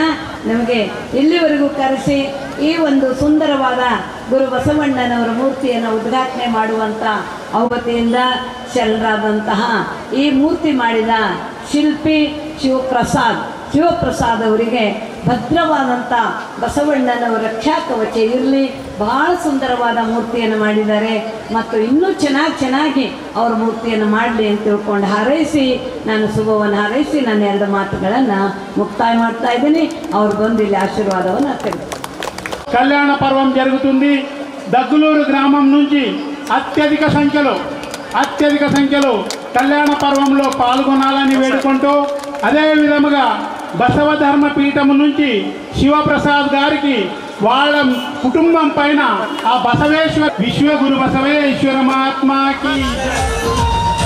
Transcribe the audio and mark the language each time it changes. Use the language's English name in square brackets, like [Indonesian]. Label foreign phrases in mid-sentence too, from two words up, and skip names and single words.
[Kannada] ನಮಗೆ ಇಲ್ಲಿವರೆಗೂ ಕರೆಸಿ ಈ ಒಂದು ಸುಂದರವಾದ ಗುರು ಬಸವಣ್ಣನವರ ಮೂರ್ತಿಯನ್ನು ಉದ್ಘಾಟನೆ ಮಾಡುವಂಥ ಅವತಿಯಿಂದ ಶರಣರಾದಂತಹ ಈ ಮೂರ್ತಿ ಮಾಡಿದ ಶಿಲ್ಪಿ ಶಿವಪ್ರಸಾದ್ ಅವರಿಗೆ ಭದ್ರವಾದಂಥ ಬಸವಣ್ಣನವರ ರಕ್ಷಾ ಕವಚ ಇರಲಿ. ಭಾಳ ಸುಂದರವಾದ ಮೂರ್ತಿಯನ್ನು ಮಾಡಿದ್ದಾರೆ ಮತ್ತು ಇನ್ನೂ ಚೆನ್ನಾಗಿ ಅವ್ರ ಮೂರ್ತಿಯನ್ನು ಮಾಡಲಿ ಅಂತ ತಿಳ್ಕೊಂಡು ಹಾರೈಸಿ ನಾನು ಶುಭವನ್ನು ಹಾರೈಸಿ ನನ್ನ 2 ಮಾತುಗಳನ್ನು ಮುಕ್ತಾಯ ಮಾಡ್ತಾ ಇದ್ದೀನಿ. ಅವ್ರು ಬಂದು ಇಲ್ಲಿ ఆశీర్వాదವನ್ನು ತೆಗೆದು [Telugu] కళ్యాణ పర్వం జరుగుతుంది. దగ్గులూరు గ్రామం నుంచి అత్యధిక సంఖ్యలో కళ్యాణ పర్వంలో పాల్గొనాలని వేడుకుంటూ అదే విధముగా బసవ ధర్మ పీఠము నుంచి శివప్రసాద్ గారికి వాళ్ళ కుటుంబం పైన ఆ బసవేశ్వర విశ్వగురు బసవేశ్వర మహాత్మాకి